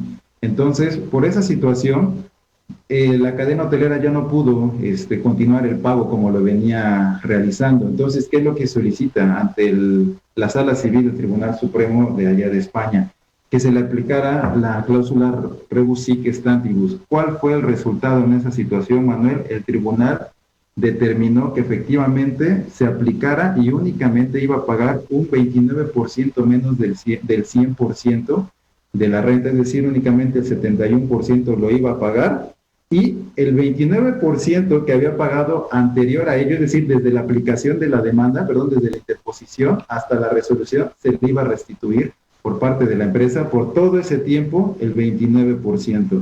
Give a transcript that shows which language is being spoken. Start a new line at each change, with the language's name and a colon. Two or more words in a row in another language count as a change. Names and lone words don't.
Spanish: Entonces, por esa situación, la cadena hotelera ya no pudo continuar el pago como lo venía realizando. Entonces, ¿qué es lo que solicita ante la Sala Civil del Tribunal Supremo de allá de España? Que se le aplicara la cláusula
Latin: rebus sic stantibus.
Spanish: ¿Cuál fue el resultado en esa situación, Manuel? El tribunal determinó que efectivamente se aplicara y únicamente iba a pagar un 29% menos del 100% de la renta, es decir, únicamente el 71% lo iba a pagar y el 29% que había pagado anterior a ello, es decir, desde la aplicación de la demanda, desde la interposición hasta la resolución, se le iba a restituir por parte de la empresa por todo ese tiempo el 29%.